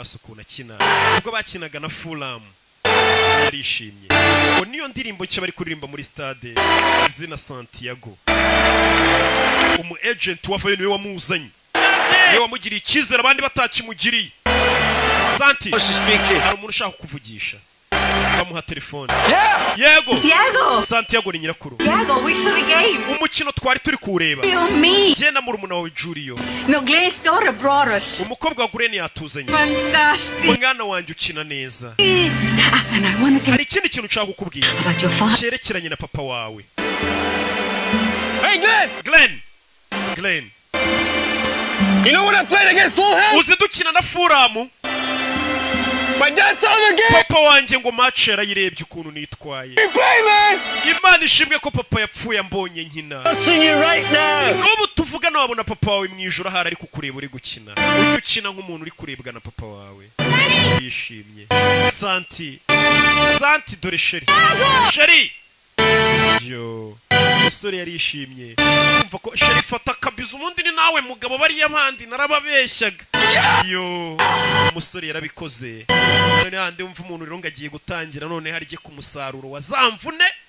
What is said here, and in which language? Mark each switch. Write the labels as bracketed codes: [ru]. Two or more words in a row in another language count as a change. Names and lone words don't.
[rw] basukuna kina ubwo bakinaga na Fulham yarishimye ngo niyo ndirimbo cyo bari kuririmba muri stade izina Santiago umu agent wavayo niwe wamuzanye niwe wamugiriye ikizere abandi batakimugiriye Santi hari umuntu ushaka kuvugisha bamuha telefone yego Santiago ni nyirakuru [en] we saw the game. [rw] Umukino twari turi kureba Jena murumuna wawe Julio [en] No, Glenn's daughter brought us. [rw] Umukobwa wa Glen yatuzanye [en] Fantastic. [rw] Mwana wanjye ukina neza [en] And I want to [rw] hari ikindi kintu nshaka kukubwira cyerekeranye na papa wawe [en] Hey Glenn You know what I played against Fulham? [rw] Uzi dukina na Fulham [en] My dad saw the game. [rw] Papa wanjye ngo match yarayirebye ukuntu nitwaye Imana ishimwe ko papa yapfuye ambonye nkina N'ubu tuvuga no wabona papa wawe mwijoro hari ari kukureba uri gukina ujye ukina nk'umuntu uri kurebwa na papa wawe yishimye Santi dore Sheri yo musore yarishimye umva ko Sheri fata kabiza umundi ni nawe mugabo bari yabandi narababeshyaga yo umusore yarabikoze none hande umva umuntu rero ngagiye gutangira none harije ku musaruro wazamvune